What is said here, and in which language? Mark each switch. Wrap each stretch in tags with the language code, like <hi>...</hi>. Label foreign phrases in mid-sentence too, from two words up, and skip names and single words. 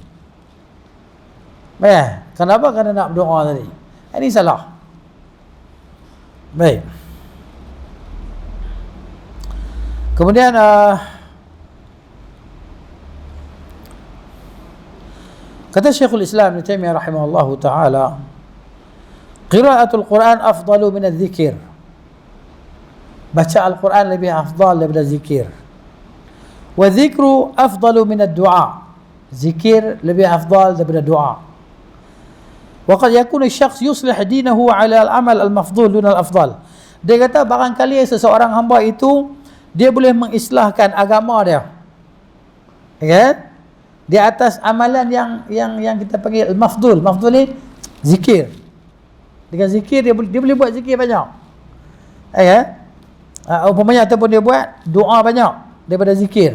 <ms>Kenapa? Kerana nak berdoa tadi. Ini salah. Baik. Kemudian kata Syekhul Islam Ibnu Taimiyah</ms> <ar>رحمه الله تعالى, قراءة القرآن أفضل من الذكر.</ar> <ms>Baca Al-Quran lebih afdal daripada zikir.</ms> <ar>والذكر أفضل من الدعاء.</ar> <ms>Zikir lebih afdal daripada doa.</ms> <ar>وقد يكون الشخص يصلح دينه على العمل المفضول دون الأفضل.</ar> <ms>Dia kata barangkali seseorang hamba itu dia boleh mengislahkan agama dia, kan? Di atas amalan yang kita panggil al-mafdhul. Mafdhul ni zikir. Dengan zikir dia boleh buat zikir banyak. Umpamanya ataupun dia buat doa banyak daripada zikir.</ms>